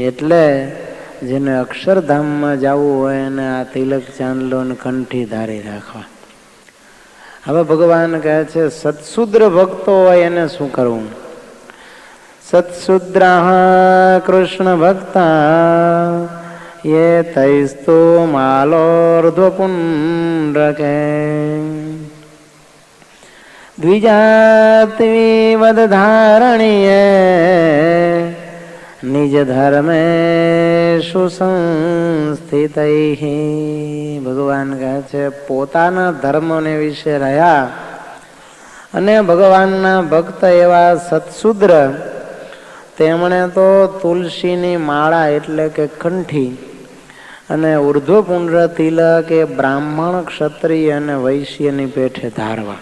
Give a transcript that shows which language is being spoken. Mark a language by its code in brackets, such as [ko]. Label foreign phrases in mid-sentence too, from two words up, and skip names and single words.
[gu] એટલે જેને અક્ષરધામમાં જવું હોય એને આ તિલક ચાંદલો ને કંઠી ધારી રાખવા. હવે ભગવાન કહે છે સત્શુદ્ર ભક્તો હોય એને શું કરવું. [sa] सत्शुद्रा कृष्ण भक्ता ये तैस्तु मालोर्ध्वपुण्ड्रके द्विजात्विवद धारणीये निज धर्मेषु संस्थितैः. [gu] ભગવાન કહે છે પોતાના ધર્મને વિશે રહ્યા અને ભગવાનના ભક્ત એવા સત્શુદ્ર તેમણે તો તુલસીની માળા એટલે કે કંઠી અને ઉર્ધ્વપુંડ્ર તિલક એ બ્રાહ્મણ ક્ષત્રિય અને વૈશ્યની પેઠે ધારવા.